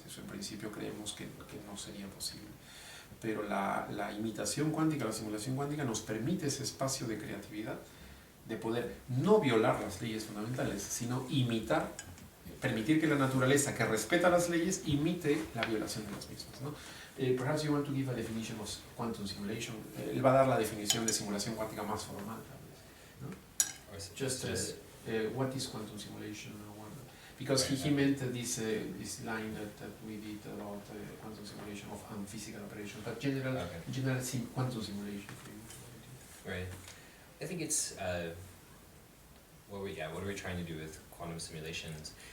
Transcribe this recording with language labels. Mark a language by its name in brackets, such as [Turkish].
[Spanish] Eso en principio creemos que no sería posible. Pero la imitación cuántica, la simulación cuántica nos permite ese espacio de creatividad, de poder no violar las leyes fundamentales, sino imitar permitir que la naturaleza, que respeta las leyes, imite la violación de las mismas, ¿no? [English] Perhaps you want to give a definition of quantum simulation. [Spanish] Él va a dar la definición de simulación cuántica más formal, tal vez, ¿no? [English] Just what is quantum simulation? Because he meant this line that we did about quantum simulation of physical operation, but general quantum simulation. Right. I think it's what are we trying to do with quantum simulations?